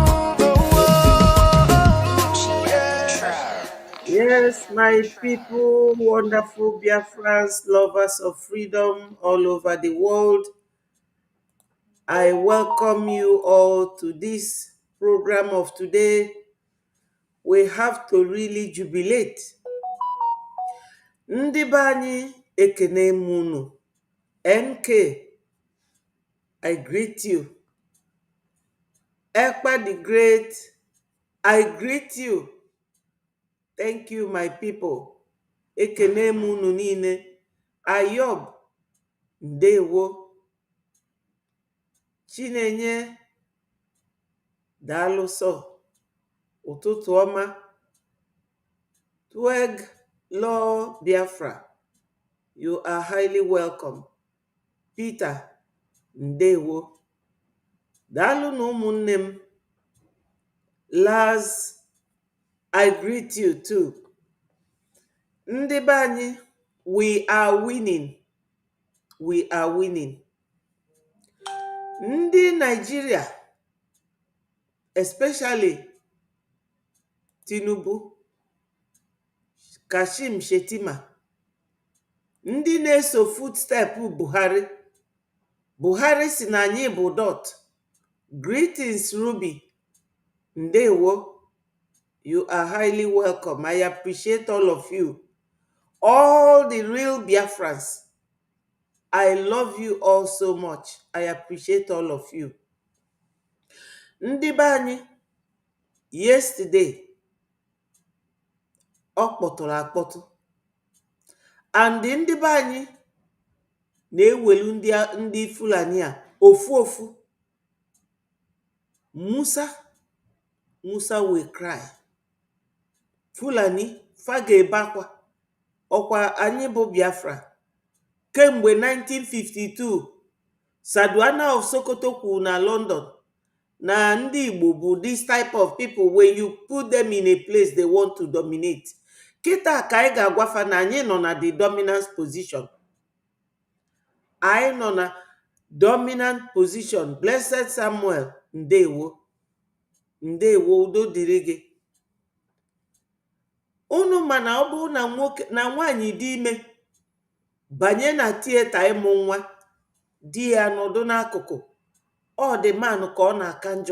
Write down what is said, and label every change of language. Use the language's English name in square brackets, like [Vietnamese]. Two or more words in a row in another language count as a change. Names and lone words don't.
[English] Yes, my people, wonderful Biafrans, lovers of freedom all over the world. I welcome you all to this program of today. We have to really jubilate. [Igbo] Ndị be anyị ekene munu. [English] NK, I greet you. Ekpa the Great, I greet you. Thank you, my people. [Igbo] Ekene munu niile. Ayob, ndewo. Chinenye, daalụ sọ. Ụtụtụ ọma. Tweg Law Biafra, [English] you are highly welcome. [Igbo] Peter, ndewo. Daalụ na ụmụnne m. [English] Laz, I greet you too. [Igbo] Ndị be anyị, [English] we are winning. We are winning. [Igbo] Ndị Nigeria, especially Tinubu, Kashim Shettima, ndị na-eso footstep Buhari. Buhari si na anyị bụ dot. Greetings Ruby, ndewo. [English] You are highly welcome. I appreciate all of you. All the real Biafrans. I love you all so much. I appreciate all of you. [Igbo] Ndị be anyị, yesterday, ọ kpọtụrụ akpọtụ. And ndị be anyị na-ewelu ndị Fulani a ofu ofu. [English] Musa will cry. [Igbo] Fulani fa ga-ebe akwa. Ọkwa anyị bụ Biafra. Kemgbe 1952, Saduana of Sokoto kwuru na London na ndị Igbo bụ [English] this type of people when you put them in a place they want to dominate. [Igbo] Kịta ka anyị ga-agwafa na anyị nọ na [English] the dominant position. [Igbo] Anyị nọ na [English] dominant position. [Igbo] Blessed Samuel, ndewo. Ndewo, udo dịrị gị. Unu mana ọ bụrụ na nwoke na nwaanyị dị ime banye na tieta ịmụ nwa, di ya nọdụ n'akụkụ, ọ dị manụ ka ọ na-aka njọ.